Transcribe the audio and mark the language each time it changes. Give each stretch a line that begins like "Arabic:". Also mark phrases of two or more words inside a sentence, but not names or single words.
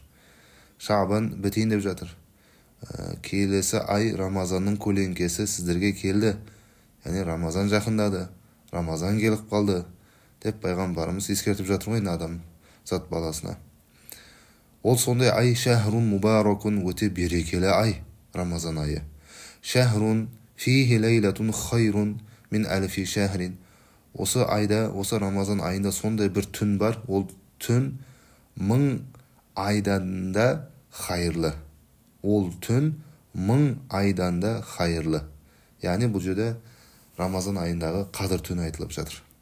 Kazakh: Шағбан бітейін деп жатыр. Келесі ай Рамазанның көлеңкесі сіздерге келді. Яғни Рамазан жақындады, Рамазан келіп қалды деп пайғамбарымыз ескертіп жатыр ғой адам зат баласына. Ол сондай ай
Arabic: شهر مبارك,
Kazakh: өте берекелі ай Рамазан айы.
Arabic: شهر فيه ليلة خير من ألف شهر.
Kazakh: Осы айда, осы Рамазан айында сондай бір түн бар, ол түн 1000 айдан да хайырлы. Ол түн 1000 айдан да хайырлы. Яғни бұл жерде Рамазан айындағы қадір түні айтылып жатыр.